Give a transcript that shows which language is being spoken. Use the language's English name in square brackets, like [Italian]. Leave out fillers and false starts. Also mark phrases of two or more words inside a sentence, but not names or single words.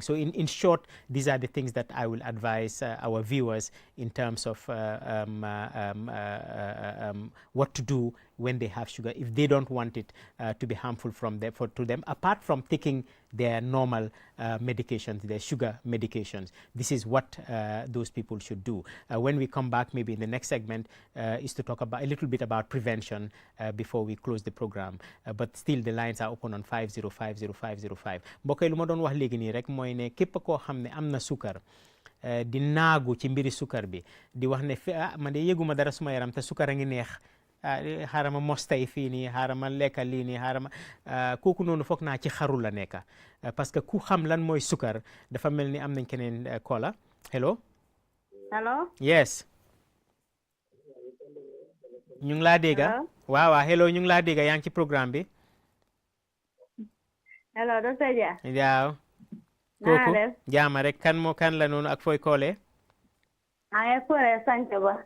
[English] So in short, these are the things that I will advise our viewers in terms of what to do when they have sugar, if they don't want it to be harmful to them, apart from taking their normal medications, their sugar medications. This is what those people should do. When we come back, maybe in the next segment, is to talk about a little bit about prevention before we close the program. But still, the lines are open on 5050505. [Wolof] mbokk yi lu ma doon wax léegi nii rek mooy ne képp koo xam ne am na sukar di naagu ci mbiri sukar bi di wax ne man de yëguma dara suma yaram te sukar a ngi neex. xaaral ma mos tey fii nii xaaral ma lekka lii nii xaaral ma kooku noonu foog naa ci xaru la nekka [French] parce que [Wolof] ku xam lan mooy sukar dafa mel ni am nañ keneen koola. [English] hello. hello. yes. [Wolof] ñu ngi laa dégga. waaw waaw hello ñu ngi laa dégga yaa ngi ci programme bi. hello docteur Dia. waaw. kooku jaama rek kan la noonu ak fooy koolee. Ay Fore Sanke ba.